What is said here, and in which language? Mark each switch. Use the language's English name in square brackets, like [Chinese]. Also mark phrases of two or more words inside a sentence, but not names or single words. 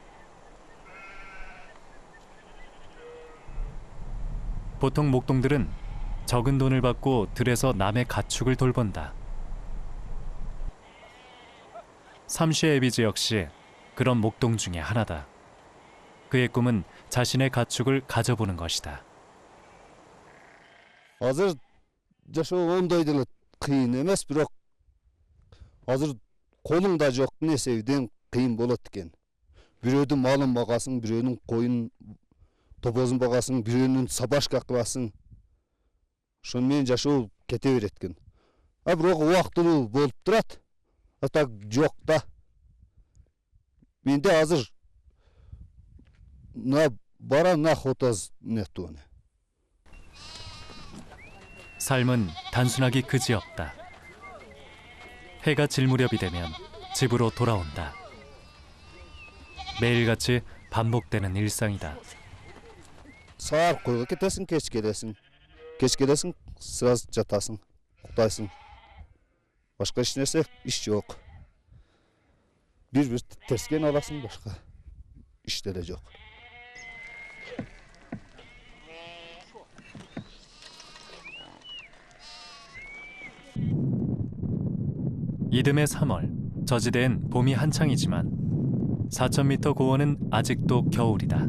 [Korean] 보통 목동들은 적은 돈을 받고 들에서 남의 가축을 돌본다. 삼시 에비즈 역시 그런 목동 중에 하나다. 그의 꿈은 자신의 가축을 가져보는 것이다. [Kyrgyz] Азыр жашоо ондай деле кыйын эмес, бирок азыр колуңда жок нерседен кыйын болот экен. Бирөөдүн малын багасың, бирөөнүн коюн топозун багасың, бирөөнүн сабашка кыласың. Ошону менен жашоо кете берет экен. А бирок убактылуу болуп турат. А так жок да. Менде азыр [Russian] на бара на хотаз нету. [Korean] 삶은 단순하기 그지없다. 해가 질 무렵이 되면 집으로 돌아온다. 매일같이 반복되는 일상이다. [Kyrgyz] Саар койго кетесиң, кеч келесиң. Кеч келесиң, сразу жатасың, уктайсың. Башка эч нерсе иш жок. Бир терскен аласың, башка иш деле жок. [Korean] 이듬해 3월, 저지대엔 봄이 한창이지만 4,000m 고원은 아직도 겨울이다.